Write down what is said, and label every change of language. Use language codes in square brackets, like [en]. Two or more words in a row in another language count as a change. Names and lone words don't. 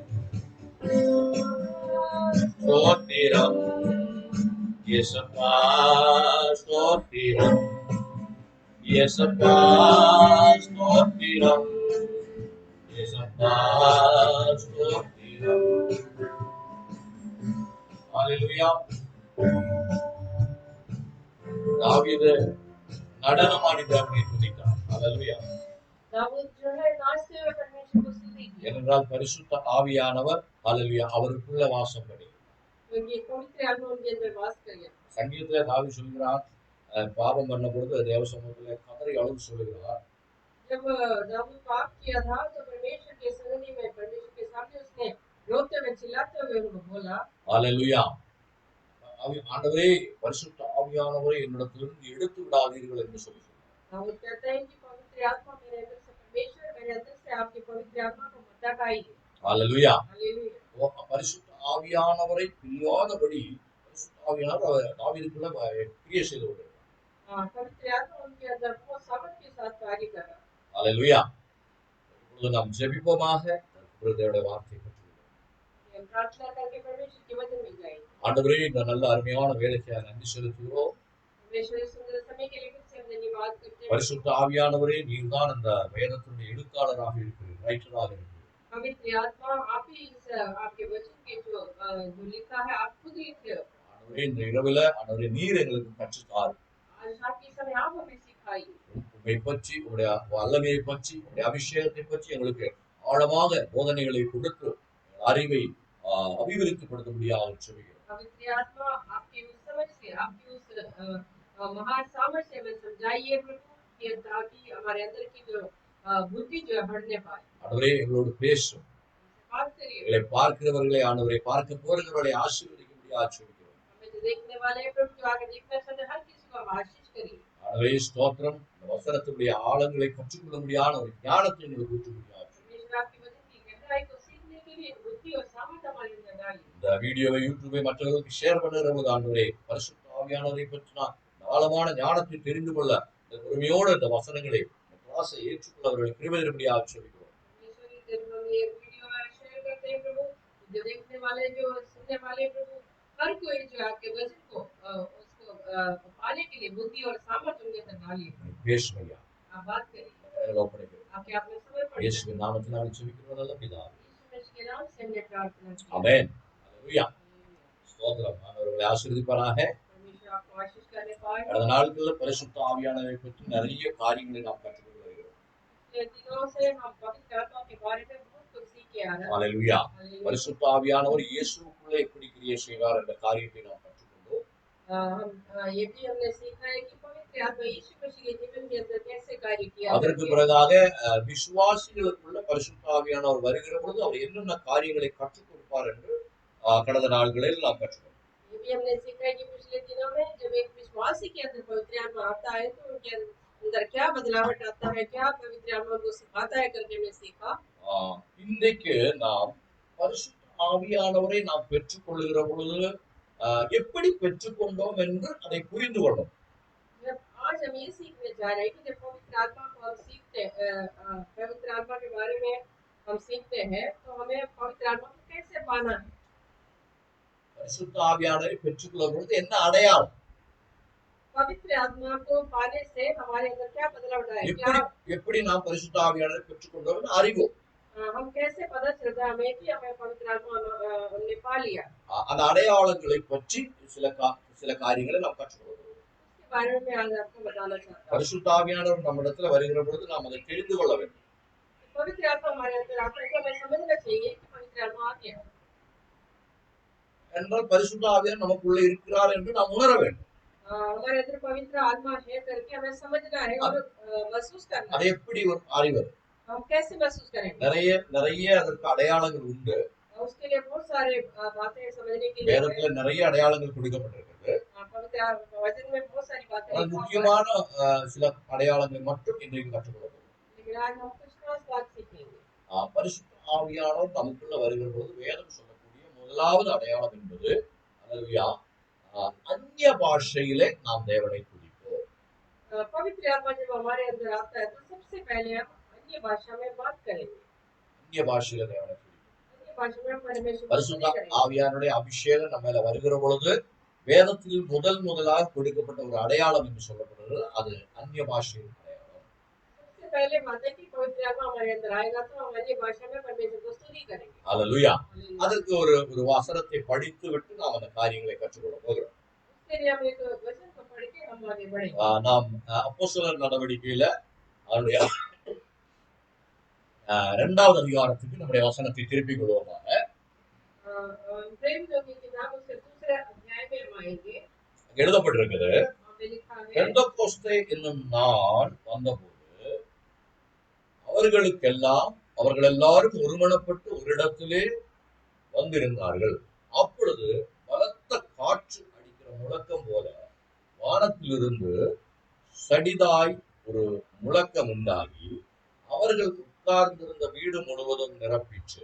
[ta] ஸ்தோத்திரம், இயேசப்பா ஸ்தோத்திரம், இயேசப்பா ஸ்தோத்திரம், இயேசப்பா ஸ்தோத்திரம். ஹல்லேலூயா. தாவீது நடனமாடி தேவனை துதித்தான். ஹல்லேலூயா. [hi] दाऊद जो है नाचते हुए परमेश्वर को स्तुति की, [ta] ஏனென்றால் பரிசுத்த ஆவியானவர் ஹல்லேலூயா அவருக்குள்ள வாசம் பண்ணி. [hi] क्योंकि पवित्र आत्मा उनके अंदर वास कर गया। [ta] சங்கீதத்திலே தாவீது சொல்கிறார், பாவம் பண்ண பொழுது தேவ சமூகத்திலே கதறி அழுது சொல்லுகிறார். [hi] जब दाऊद पाप किया था तो परमेश्वर के सन्निधि में परमेश्वर के सामने उसने रोते हुए चिल्लाते हुए उनको बोला, [ta] ஹல்லேலூயா. ஆண்டவரே பரிசுத்த ஆவியானவரை என்னிடத்திலிருந்து எடுத்து விடாதீர்கள் என்று சொல்லி. [hi] दाऊद कहता है कि पवित्र आत्मा मेरे अंदर से, परमेश्वर मेरे अंदर से आपकी पवित्र आत्मा को मत हटाइए। [ta] ஹல்லேலூயா. [hi] हालेलुया। [ta] பரிசுத்த ஆவியானவரை பிரியாதபடி பரிசுத்த ஆவியானவர் தாவீதுக்குள்ள கிரியை செய்து கொண்டிருக்கிறார். [hi] हाँ, पवित्र आत्मा उनके अंदर बहुत सामर्थ के साथ कार्य कर रहा है। [ta] ஹல்லேலூயா. இப்பொழுது நாம் ஜெபிப்போமாக. தேவனுடைய வார்த்தை [hi] हम प्रार्थना करके परमेश्वर के वचन में जाएंगे। [ta] ஆண்டவரே இந்த நல்ல அருமையான வேலைக்கு நன்றி செலுத்துகிறோம். [hi] परमेश्वर इस सुंदर समय के लिए फिर से हम धन्यवाद करते हैं। [ta] பரிசுத்த ஆவியானவரே நீர்தான் இந்த வேதத்தினுடைய எழுத்தாளராக இருக்கிறீர். ரைட்டராக இருக்கிறது. [hi] पवित्र आत्मा आप ही इस आपके वचन के जो लिखा है आप खुद लिखते हो। [ta] ஆண்டவரே, இந்த இரவுல ஆண்டவரே நீர் எங்களுக்கு கற்றுத்தார். [hi] आज रात के समय आप हमें सिखाइए। [ta] உம்மை பற்றி, உடைய வல்லமையை பற்றி, உடைய அபிஷேகத்தை பற்றி எங்களுக்கு ஆழமாக போதனைகளை கொடுத்து அறிவை அபிவிருத்திப்படுத்தும்படியாக சொல்கிறோம். [hi] पवित्र आत्मा आपकी उस समझ से आपकी उस महान सामर्थ्य में समझाइए प्रभु कि ताकि हमारे अंदर की जो बुद्धि जो है बढ़ने पाए। [ta] ஆண்டவரே எங்களோடு பேசும். [hi] बात करिए। [ta] எங்களை பார்க்கிறவர்களை ஆண்டவரை பார்க்க போகிறவர்களை ஆசீர்வதிக்கும்படியாக சொல்கிறோம். [hi] हमें जो देखने वाले हैं प्रभु जो आगे देखना चाहते हैं हर किसी को आप आशीष करिए। [ta] ஆண்டவரே ஸ்தோத்திரம். இந்த வசனத்துடைய ஆழங்களை கற்றுக்கொள்ளும்படியான ஒரு ஞானத்தை எங்களுக்கு ஊற்றும்படியாக [hi] परमेश्वर आपके वचन की गहराई को सीखने के लिए बुद्धि और सामर्थ्य हमारे अंदर डालिए। [ta] இந்த வீடியோவை யூடியூபை மற்றவர்களுக்கு ஷேர் பண்ணுகிற போது ஆண்டவரே பரிசுத்த ஆவியானவரை பற்றி நான் ஆழமான ஞானத்தை தெரிந்து கொள்ள இந்த பொறுமையோடு இந்த வசனங்களை கிளாஸை ஏற்றுக்கொள்ள அவர்களை கிருபையின்படியாக சொல்கிறோம். [hi] परमेश्वर की जब हम ये [en] video share [hi] करते हैं प्रभु जो देखने वाले जो सुनने वाले प्रभु हर कोई जो आपके वचन को उसको पाने के लिए बुद्धि और सामर्थ्य उनके अंदर डालिए। [ta] பேசும் ஐயா. [hi] आप बात करिए। आपके आप में समर्पण करें। [ta] இயேசுவின் நாமத்தினால் ஜெபிக்கிறோம் நல்ல பிதாவே. [hi] यीशु के नाम से हमने प्रार्थना की। [ta] ஆமென். ஹalleluya. ஸ்தோத்திரம். ஆண்டவரை ஆசீர்வதிப்பாராக. [hi] परमेश्वर आपको आशीष करने पाए। [ta] கடந்த நாட்களில் பரிசுத்த ஆவியானவரை பற்றி நிறைய காரியங்களை நாம் கற்றுக்கொண்டு வருகிறோம். [hi] पिछले दिनों से हम पवित्र आत्मा के बारे में बहुत कुछ सीख के आ रहे हैं। [ta] ஹalleluya. [hi] हालेलुया। [ta] பரிசுத்த ஆவியானவர் இயேசுவுக்குள்ளே எப்படி கிரியை செய்வார் என்ற காரியத்தை நாம் கற்றுக்கொண்டோம். [hi] ये भी हमने सीखा है कि पवित्र आत्मा यीशु मसीह के जीवन के अंदर कैसे कार्य किया। [ta] அதற்கு பிறகாக விசுவாசிகளுக்குள்ள பரிசுத்த ஆவியானவர் வருகிற பொழுது அவர் என்னென்ன காரியங்களை கற்றுக் கொடுப்பார் என்று கடந்த நாட்களில் நாம் கற்றுக்கொண்டோம். [hi] ये भी हमने सीखा है कि पिछले दिनों में जब एक विश्वासी के अंदर पवित्र आत्मा आता है तो उनके अंदर क्या बदलावट आता है, क्या पवित्र आत्मा उनको सिखाता है करके हमने सीखा। [ta] இன்றைக்கு நாம் பரிசுத்த ஆவியானவரை நாம் பெற்றுக்கொள்ளுகிற பொழுது எப்படி பெற்றுக்கொண்டோம் என்று அதை புரிந்து கொள்ளும். [hi] जब आज हम ये सीखने जा रहे हैं कि जब पवित्र आत्मा को हम सीखते पवित्र आत्मा के बारे में हम सीखते हैं तो हमें पवित्र आत्मा को कैसे पाना है। [ta] பரிசுத்த ஆவியானவரை பெற்றுக்கொள்ளும் பொழுது என்ன அடையாளம், [hi] पवित्र आत्मा को पाने से हमारे अंदर क्या बदलाव आएगा, क्या [ta] எப்படி நாம் பரிசுத்த ஆவியானவரை பெற்றுக்கொண்டோம் என்று அறிவோம். [hi] हम कैसे पता चलता हमें कि हमें पवित्र आत्मा हमने पा लिया। [ta] அந்த அடையாளங்களை பற்றி சில காரியங்களை நாம் கற்றுக்கொள்வோம். [hi] इसके बारे में आज आपको बताना चाहता हूँ। [ta] பரிசுத்த ஆவியானவர் நம்மிடத்துல வருகிற பொழுது நாம் அதை தெரிந்து கொள்ள வேண்டும். [hi] पवित्र आत्मा हमारे अंदर आता है तो हमें समझना चाहिए कि पवित्र आत्मा आ गया [ta] என்றால் பரிசுத்த ஆவியானவர் நமக்குள்ள இருக்கிறார் என்று நாம் உணர வேண்டும். [hi] हमारे अंदर पवित्र आत्मा है करके हमें समझना है और महसूस करना है। [ta] அதை எப்படி அறிவது? [hi] हम कैसे महसूस करेंगे? [ta] நிறைய அதற்கு அடையாளங்கள் உண்டு. [hi] उसके लिए बहुत सारे बातें समझने के लिए [ta] வேதத்துல நிறைய அடையாளங்கள் கொடுக்கப்பட்டிருக்கிறது. [hi] पवित्र वचन में बहुत सारी बातें [ta] முக்கியமான சில அடையாளங்களை மட்டும் இன்றைக்கு கற்றுக்கொள்வோம். [hi] लेकिन आज हम कुछ खास बात सीखेंगे। [ta] பரிசுத்த ஆவியானவர் நமக்குள்ள வருகிற போது வேதம் சொல்லக்கூடிய முதலாவது அடையாளம் என்பது அல்லேலூயா அந்நிய பாஷையிலே நாம் தேவனை துதிப்போம். [hi] पवित्र आत्मा जब हमारे अंदर आता है तो सबसे पहले हम अन्य भाषा में बात करेंगे। [ta] அந்நிய பாஷையில தேவனை துதிப்போம். [hi] अन्य भाषा में परमेश्वर को [ta] பரிசுத்த [hi] करेंगे। [ta] ஆவியானுடைய அபிஷேகம் நம்ம மேல வருகிற பொழுது வேதத்தில் முதலாக கொடுக்கப்பட்ட ஒரு அடையாளம் என்று சொல்லப்படுகிறது. அது அந்நிய பாஷையின் அடையாளம். [hi] सबसे पहले बात है कि पवित्र आत्मा हमारे अंदर आएगा तो हम अन्य भाषा में परमेश्वर को स्तुति करेंगे। [ta] அல்லேலூயா. அதற்கு ஒரு வசனத்தை படித்து விட்டு நாம் அந்த காரியங்களை கற்றுக்கொள்ள போகிறோம். [hi] उसके लिए हम एक वचन को पढ़ के हम आगे बढ़ेंगे। [ta] நாம் அப்போஸ்தலர் நடவடிக்கையில அவருடைய 2வது அதிகாரத்துக்கு நம்முடைய வசனத்தை திருப்பிக் கொள்வோமாக. [hi] प्रेम योगी के नाम उसके दूसरे अध्याय में हम आएंगे। [ta] எழுதப்பட்டிருக்கிறது, [hi] हमें लिखा है [ta] பெந்தெக்கோஸ்தே என்னும் நாள் வந்தபோது அவர்கள் எல்லாரும் ஒருமனப்பட்டு ஒரு இடத்திலே வந்திருந்தார்கள். அப்பொழுது பலத்த காற்று அடிக்கிற முழக்கம் போல வானத்திலிருந்து சடிதாய் ஒரு முழக்கம் உண்டாகி அவர்கள் உட்கார்ந்திருந்த வீடு முழுவதும் நிரப்பிற்று.